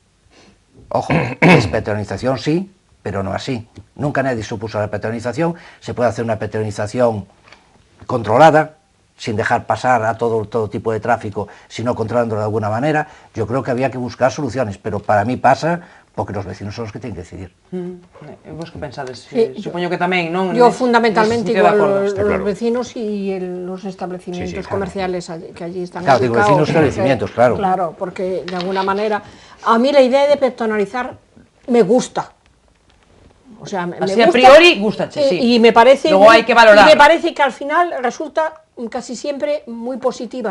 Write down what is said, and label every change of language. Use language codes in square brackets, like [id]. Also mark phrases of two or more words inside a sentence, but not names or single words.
[es] Ojo, es peatonalización sí, pero no así. Nunca nadie supuso la peatonalización, se puede hacer una peatonalización controlada, sin dejar pasar a todo tipo de tráfico, sino controlándolo de alguna manera. Yo creo que había que buscar soluciones, pero para mí pasa porque los vecinos son los que tienen que decidir. [gl] Vos que pensades? [es] Sí, [gl] Supoño que tamén, non? [es] Yo fundamentalmente [gl] Nese sentido de [es] igual [gl] acordo. [es] los claro. vecinos y los establecimientos Sí, sí, claro. comerciales que allí están Claro, digo, ubicados. vecinos y establecimientos, claro. Claro, porque de alguna manera a mí la idea de peatonalizar me gusta. O sea, me Así, gusta, [gl] a priori, gústache, sí. [es] Y me parece Luego hay que valorar. y me parece que al final resulta casi siempre muy positiva.